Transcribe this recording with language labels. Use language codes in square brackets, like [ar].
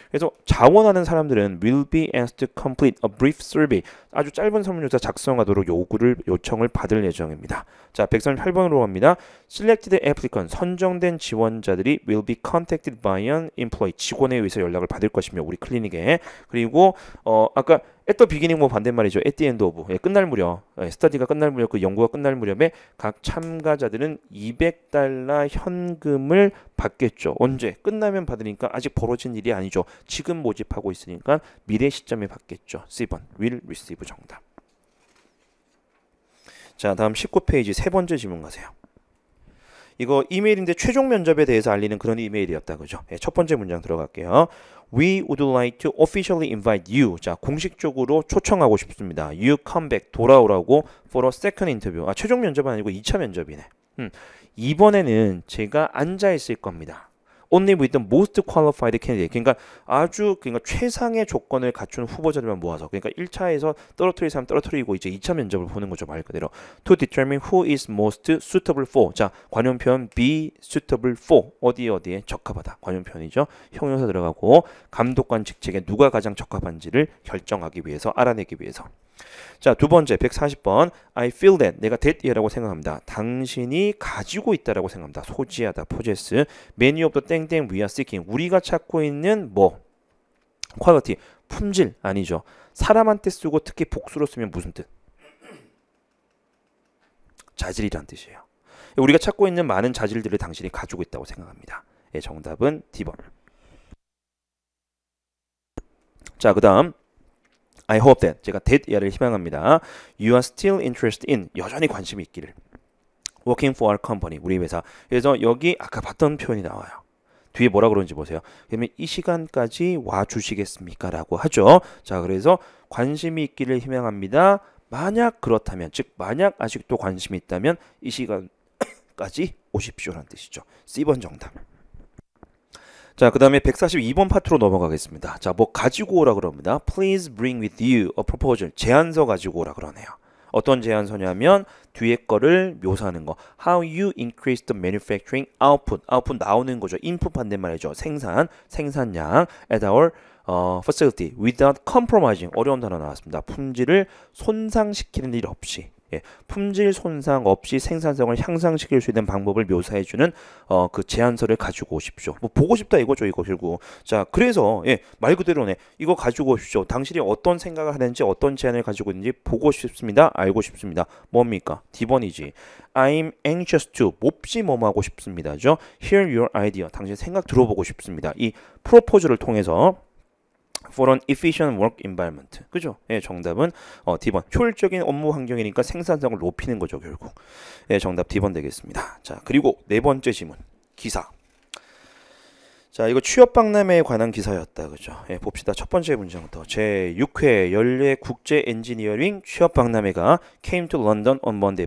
[ko] 그래서 자원하는 사람들은 [en] will be asked to complete a brief survey. [ko] 아주 짧은 설문조사 작성하도록 요청을 받을 예정입니다. 자, 138번으로 갑니다. [en] Selected applicant. [ko] 선정된 지원자들이 [en] will be contacted by an employee. [ko] 직원에 의해서 연락을 받을 것이며 우리 클리닉에. 그리고 아까 [en] at the beginning [ko] 뭐 반대말이죠. [en] at the end of. [ko] 예, 끝날 무렵. 예, 스터디가 끝날 무렵 그 연구가 끝날 무렵에 각 참가자들은 $200 현금을 받겠죠. 언제? 끝나면 받으니까 아직 벌어진 일이 아니죠. 지금 모집하고 있으니까 미래 시점에 받겠죠. C번 [en] will receive [ko] 정답. 자, 다음 19페이지 세 번째 질문 가세요. 이거 이메일인데 최종 면접에 대해서 알리는 그런 이메일이었다, 그죠? 네, 첫 번째 문장 들어갈게요. [en] We would like to officially invite you. [ko] 자, 공식적으로 초청하고 싶습니다. [en] You come back. [ko] 돌아오라고 [en] for a second interview. [ko] 아, 최종 면접은 아니고 2차 면접이네. 이번에는 제가 앉아 있을 겁니다. [en] Only with the most qualified candidate. [ko] 그러니까 최상의 조건을 갖춘 후보자들만 모아서. 그러니까 1차에서 떨어뜨릴 사람 떨어뜨리고 이제 2차 면접을 보는 거죠, 말 그대로. [en] To determine who is most suitable for. [ko] 자, 관용편 [en] be suitable for. [ko] 어디에 적합하다. 관용편이죠. 형용사 들어가고 감독관 직책에 누가 가장 적합한지를 결정하기 위해서, 알아내기 위해서. 자, 두 번째 140번. [en] I feel that. [ko] 내가 that이라고 생각합니다. 당신이 가지고 있다라고 생각합니다. 소지하다, possess. [en] Many of the [ko] 땡땡 [en] we are seeking. [ko] 우리가 찾고 있는 뭐? quality. 품질 아니죠. 사람한테 쓰고 특히 복수로 쓰면 무슨 뜻? 자질이란 뜻이에요. 우리가 찾고 있는 많은 자질들을 당신이 가지고 있다고 생각합니다. 예, 정답은 D번. 자, 그 다음 [en] I hope that. [ko] 제가 that야를 희망합니다. [en] You are still interested in. [ko] 여전히 관심이 있기를. [en] Working for our company. [ko] 우리 회사. 그래서 여기 아까 봤던 표현이 나와요. 뒤에 뭐라 그러는지 보세요. 그러면 이 시간까지 와주시겠습니까? 라고 하죠. 자, 그래서 관심이 있기를 희망합니다. 만약 그렇다면, 즉 만약 아직도 관심이 있다면 이 시간까지 오십시오라는 뜻이죠. C번 정답. 자, 그 다음에 142번 파트로 넘어가겠습니다. 자, 뭐 가지고 오라 그럽니다. [en] Please bring with you a proposal. [ko] 제안서 가지고 오라 그러네요. 어떤 제안서냐면 뒤에 거를 묘사하는 거. [en] How you increase the manufacturing output. [ko] output 나오는 거죠. input 반대말이죠. 생산량 [en] at our facility without compromising. [ko] 어려운 단어 나왔습니다. 품질을 손상시키는 일 없이. 예, 품질 손상 없이 생산성을 향상시킬 수 있는 방법을 묘사해주는 그 제안서를 가지고 오십시오. 뭐 보고 싶다 이거죠, 이거 결국. 자, 그래서 예, 말 그대로네. 이거 가지고 오십시오. 당신이 어떤 생각을 하는지 어떤 제안을 가지고 있는지 보고 싶습니다. 알고 싶습니다. 뭡니까? D번이지. [en] I'm anxious to. [ko] 몹시 뭐하고 싶습니다죠. [en] Hear your idea. [ko] 당신 생각 들어보고 싶습니다. 이 프로포즈를 통해서 [en] for an efficient work environment. [ko] 그죠? 예, 정답은 D번. 효율적인 업무 환경이니까 생산성을 높이는 거죠, 결국. 예, 정답 D번 되겠습니다. 자, 그리고 네 번째 지문. 기사. 자, 이거 취업박람회에 관한 기사였다. 그죠? 예, 봅시다. 첫 번째 문장부터. 제6회 연례 국제 엔지니어링 취업박람회가 [en] came to London on Monday.